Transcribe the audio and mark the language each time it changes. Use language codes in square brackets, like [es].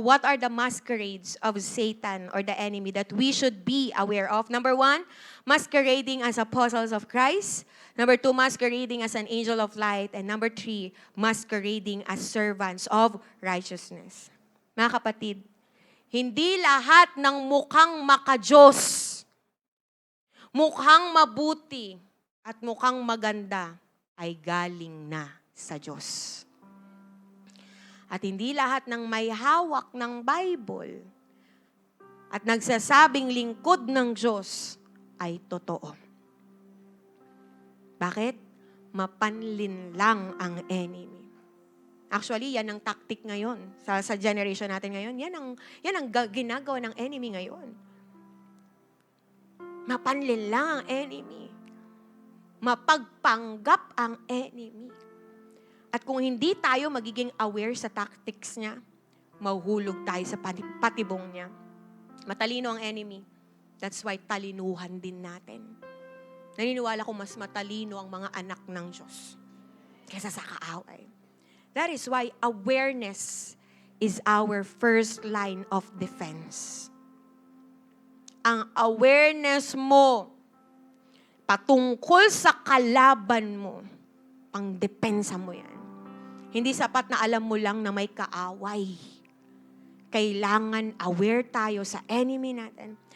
[en] What are the masquerades of Satan or the enemy that we should be aware of? Number 1, masquerading as apostles of Christ. Number 2, masquerading as an angel of light. And number 3, masquerading as servants of righteousness. [tl] Mga kapatid, hindi lahat ng mukhang makajos, mukhang mabuti, at mukhang maganda ay galing na sa Diyos. At hindi lahat ng may hawak ng Bible at nagsasabing lingkod ng Diyos ay totoo. Bakit? Mapanlin lang ang enemy. Actually, yan ang tactic ngayon. Sa generation natin ngayon, yan ang ginagawa ng enemy ngayon. Mapanlin lang ang enemy. Mapagpanggap ang enemy. At kung hindi tayo magiging aware sa tactics niya, mahuhulog tayo sa patibong niya. Matalino ang enemy. That's why talinuhan din natin. Naniniwala ko mas matalino ang mga anak ng Diyos kaysa sa kaaway. [en] That is why awareness is our first line of defense. [tl] Ang awareness mo patungkol sa kalaban mo, pang depensa mo yan. Hindi sapat na alam mo lang na may kaaway. Kailangan aware tayo sa enemy natin.